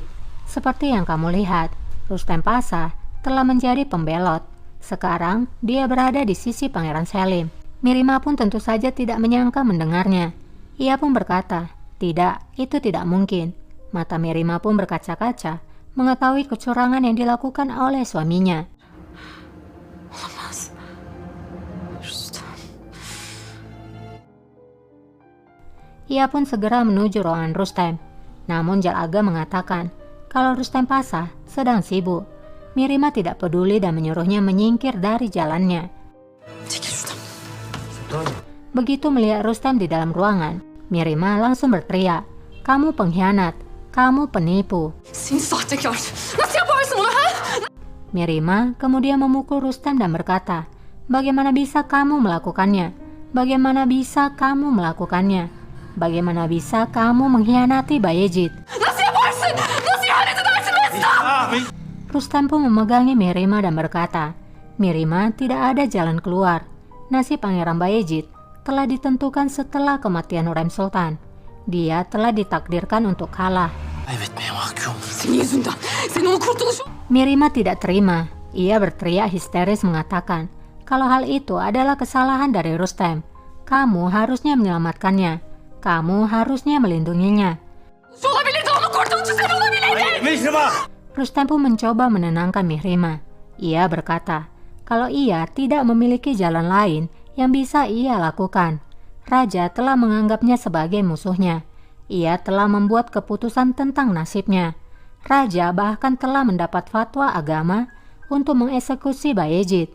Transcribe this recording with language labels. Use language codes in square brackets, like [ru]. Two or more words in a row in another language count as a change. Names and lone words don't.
[id] Seperti yang kamu lihat, Rustem pasah telah menjadi pembelot. Sekarang dia berada di sisi Pangeran Selim. Mirima pun tentu saja tidak menyangka mendengarnya. Ia pun berkata, tidak, itu tidak mungkin. Mata Mirima pun berkaca-kaca, mengetahui kecurangan yang dilakukan oleh suaminya. [tr] Olamaz. Rüstem. [id] Ia pun segera menuju ruangan Rustem. Namun Jalaga mengatakan, kalau Rustem pasah sedang sibuk. Mirima tidak peduli dan menyuruhnya menyingkir dari jalannya. [tr] Çekil şuradan. [id] Begitu melihat Rustem di dalam ruangan, Mirima langsung berteriak, kamu pengkhianat, kamu penipu. [tr] Seni sahtekar. Nasıl yaparsın bunu ha? [id] Mirima kemudian memukul Rustem dan berkata, bagaimana bisa kamu melakukannya? Bagaimana bisa kamu melakukannya? Bagaimana bisa kamu mengkhianati Bayezid? [tr] Nasıl yaparsın? Nasıl ihanet edersin Mesut? [id] Rustem pun memegangi Mirima dan berkata, Mirima tidak ada jalan keluar. Nasib Pangeran Bayezid telah ditentukan setelah kematian Hurrem Sultan. Dia telah ditakdirkan untuk kalah. [tr] kaybetmeye mahkum. Senin yüzünden. Senin o kurtuluşun. [id] Mirima tidak terima. Ia berteriak histeris mengatakan, kalau hal itu adalah kesalahan dari Rustem, kamu harusnya menyelamatkannya. Kamu harusnya melindunginya. [tr] Olabilirdi, onun kurtuluşu sen olabilirdin. [id] Rustem pun mencoba menenangkan Mihrima. Ia berkata, kalau ia tidak memiliki jalan lain yang bisa ia lakukan, Raja telah menganggapnya sebagai musuhnya. Ia telah membuat keputusan tentang nasibnya. Raja bahkan telah mendapat fatwa agama untuk mengeksekusi Bayezid.